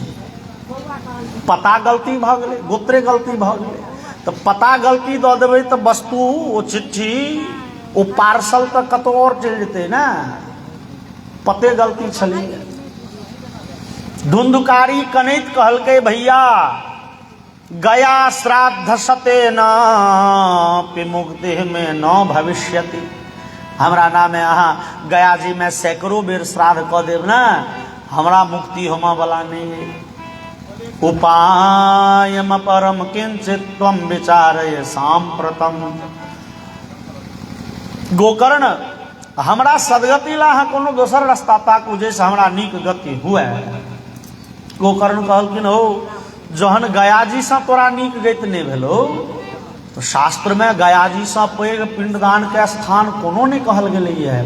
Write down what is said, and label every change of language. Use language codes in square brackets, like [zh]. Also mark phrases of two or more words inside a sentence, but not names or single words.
[mai] पता गलती भ गेलै, गोत्रे गलती भ गेलै, तो पता गलती दऽ देबै तो वस्तु ओ चिट्ठी ओ पार्सल तो कतौ और चलि जेतै ना, पते गलती छलै। धुंधुकारी कनैत कहलकै भैया [sa] गया श्राद्ध सते न मुक्ति में न भविष्यति। [mai] हमरा नामे अहाँ गया जी में सैकड़ों बेर श्राद्ध कऽ देब ना, हमरा मुक्ति होमऽ वाला नहीं है। [sa] उपायम परम किंचित त्वम विचारय सांप्रतम। [mai] गोकर्ण हमरा सदगति ला अहाँ कोनो दोसर रास्ता ताकू जैसे हमरा नीक गति हुए। गोकर्ण कहलखिन हो जहन गयाजी से तोरा नीक गति नहीं भेलो तो शास्त्र में गयाजी से पैघ पिंडदान के स्थान कोनो नहीं कहल गेलै है।